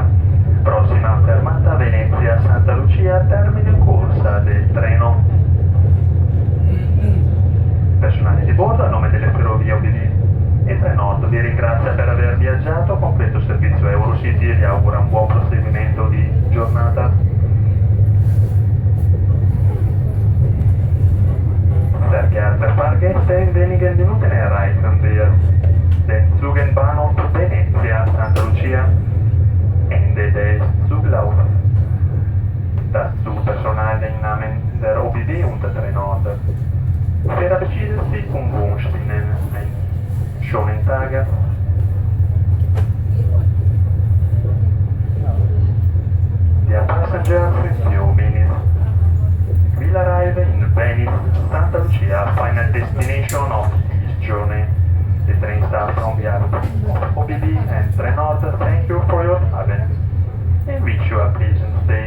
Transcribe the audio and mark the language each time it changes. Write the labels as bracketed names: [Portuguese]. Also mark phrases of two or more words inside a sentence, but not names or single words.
[Italian] Prossima fermata Venezia Santa Lucia, termine corsa del treno. Personale di bordo a nome delle ferrovie UBB e Trenord vi ringrazia per aver viaggiato con questo servizio Eurocity e vi augura un buon proseguimento di giornata. [German] Sehr geehrte Fahrgäste, in wenigen Minuten erreichen wir den Zugenbahnhof Venezia Santa Lucia, Ende des Zuglaufs. Das Zugpersonal im Namen der OBB und der Trenord verabschiedet sich und wünscht Ihnen einen schönen Tag. [English] Dear passengers, few minutes will arrive in Venice, Santa Lucia, final destination of this journey. The train staff from behalf of OBB and Trenord thank you for your attendance and wish you a pleasant stay.